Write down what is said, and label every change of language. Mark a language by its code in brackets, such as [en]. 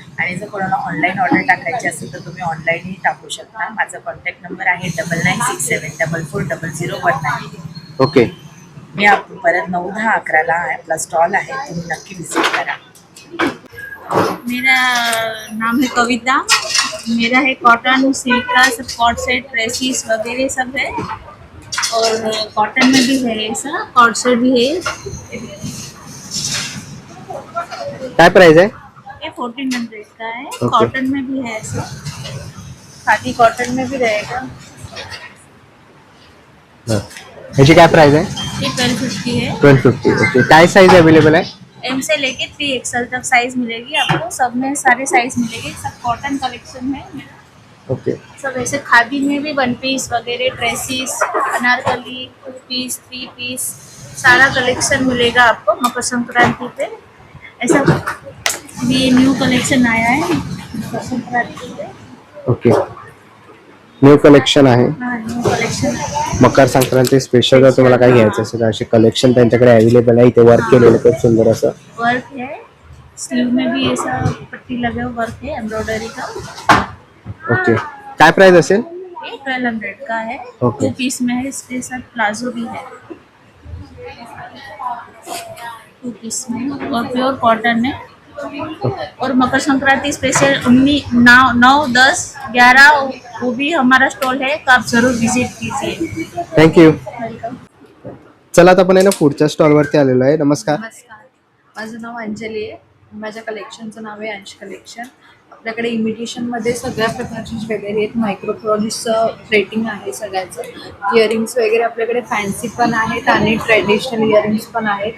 [mr] आणि जर कोणाला ऑनलाईन ऑर्डर टाकायची असेल तर तुम्ही ऑनलाईनही टाकू शकता। माझा कॉन्टॅक्ट नंबर आहे 9967444019। [en] okay, [mr] मी परत 9, 10, 11ला आपला स्टॉल आहे, तुम्ही नक्की विजिट करा। [hi] मेरा नाम है कविता। मेरा है कॉटन, सिल्क का सब कॉट सेट, ड्रेसिस वगैरह सब है। और कॉटन में भी है, ऐसा कॉट सेट भी है। [mr] काय प्राइस आहे? [hi] ये 1400 का है। कॉटन में भी है ऐसा, खादी कॉटन में भी रहेगा। [mr] ह्याची काय प्राइस आहे? [hi] ये 1250 है। 1250। [mr] ओके, काय साइज अवेलेबल आहे? [hi] एम से लेके 3XL तक साइज मिलेगी आपको। सब में सारे साइज मिलेगी। सब कॉटन कलेक्शन है मेरा। [en] okay, [hi] सब ऐसे खादी में भी 1 पीस वगैरह, ड्रेसिस, अनारकली, 2 पीस, 3 पीस, सारा कलेक्शन मिलेगा आपको मकर संक्रांति पे। ऐसा ये न्यू कलेक्शन आया है मकर संक्रांति पे। [mr] ओके, न्यू कलेक्शन आहे। [hi] हाँ, न्यू कलेक्शन है। [mr] मकर संक्रांती स्पेशल जर तुम्हाला काय घ्यायचं असेल तर असे कलेक्शन त्यांच्याकडे अवेलेबल आहे। इथे वर्क केलेलं खूप सुंदर असं [hi] वर्क है, स्लीव में भी ऐसा पट्टी लगे हुआ वर्क है एम्ब्रॉयडरी का। [mr] ओके, काय प्राइस असेल? [hi] ये 1200 का है। [en] Okay. [hi] 2 पीस में है, इसके साथ प्लाजो भी है 2 पीस में। और प्योर कॉटन है। और मकर संक्रांति स्पेशल 9, 10, 11 वो भी हमारा स्टॉल है, तो आप जरूर विजिट कीजिए। [en] Thank you. Welcome. [mr] चला आता आपण आहे ना पुढच्या स्टॉलवरती आलेलो आहे। नमस्कार। नमस्कार, माझं नाव अंजली आहे। माझ्या कलेक्शनचं नाव आहे अंश कलेक्शन। आपल्याकडे इमिटेशनमध्ये सगळ्या प्रकारची ज्वेलरी आहेत। मायक्रोप्रॉडिसचं रेटिंग आहे सगळ्याचं। इयरिंग्स वगैरे आपल्याकडे फॅन्सी पण आहेत आणि ट्रेडिशनल इयरिंग्स पण आहेत।